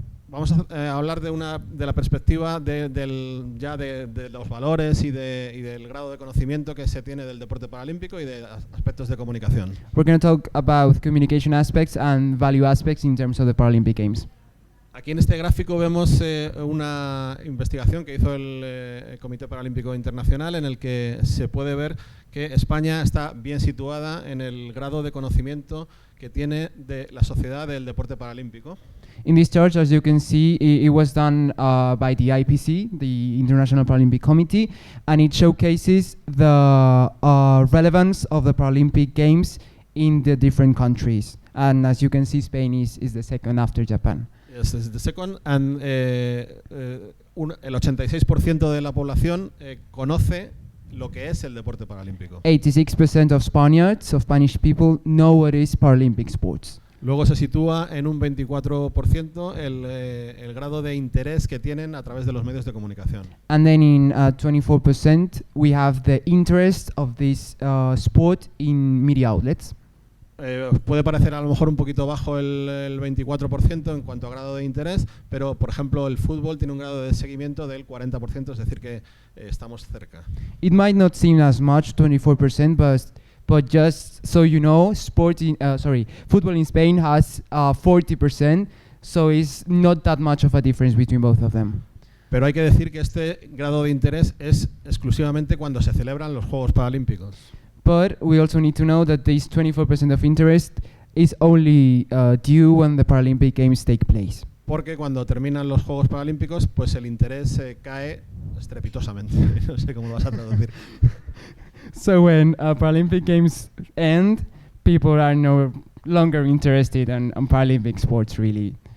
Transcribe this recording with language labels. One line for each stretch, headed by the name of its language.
Spanish: Vamos a hablar de la perspectiva de los valores y del grado de conocimiento que se tiene del deporte paralímpico y de aspectos de comunicación.
English: We're going to talk about communication aspects and value aspects in terms of the Paralympic Games.
Spanish: Aquí en este gráfico vemos una investigación que hizo el Comité Paralímpico Internacional en el que se puede ver que España está bien situada en el grado de conocimiento que tiene de la sociedad del deporte paralímpico.
English: In this chart, as you can see, it was done by the IPC, the International Paralympic Committee, and it showcases the relevance of the Paralympic Games in the different countries. And as you can see, Spain is the second after Japan. Yes, this is the second, and
Spanish: el 86% de la población conoce lo que es el deporte paralímpico.
English: 86% of Spaniards, of Spanish people, know what is Paralympic sports.
Spanish: Luego se sitúa en un 24% el grado de interés que tienen a través de los medios de comunicación.
English: And then in 24%, we have the interest of this sport in media outlets.
Spanish: Puede parecer a lo mejor un poquito bajo el 24% en cuanto a grado de interés, pero por ejemplo el fútbol tiene un grado de seguimiento del 40%, es decir que estamos cerca.
English: It might not seem as much, 24%, but just so you know, football in Spain has 40%, so it's not that much of a difference between both of them.
Spanish: Pero hay que decir que este grado de interés es exclusivamente cuando se celebran los Juegos Paralímpicos.
English: But we also need to know that this 24% of interest is only due when the Paralympic Games take place.
Spanish: Porque cuando terminan los Juegos Paralímpicos, pues el interés cae estrepitosamente. No sé cómo lo vas a traducir.
English: So when Paralympic Games end, people are no longer interested in Paralympic sports, really.